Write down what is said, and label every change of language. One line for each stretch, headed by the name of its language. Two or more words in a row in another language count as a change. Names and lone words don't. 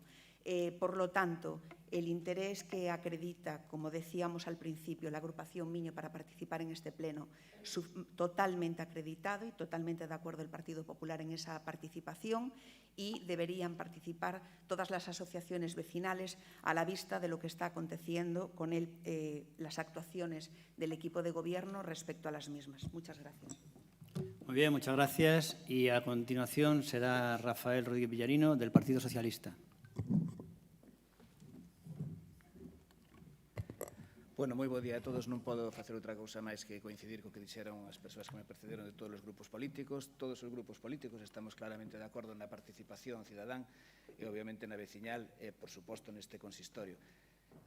Spanish: Por lo tanto, el interés que acredita, como decíamos al principio, la agrupación Miño para participar en este pleno, totalmente acreditado y totalmente de acuerdo el Partido Popular en esa participación, y deberían participar todas las asociaciones vecinales a la vista de lo que está aconteciendo con las actuaciones del equipo de gobierno respecto a las mismas. Muchas gracias. Muy bien, muchas gracias. Y a continuación será Rafael Rodríguez Villarino, del Partido Socialista.
Galician: Bueno, moi bo día a todos. Non podo facer outra cousa máis que coincidir co que dixeron as persoas que me precederon de todos os grupos políticos. Todos os grupos políticos estamos claramente de acordo na participación cidadán e, obviamente, na veciñal e, por suposto, neste consistorio.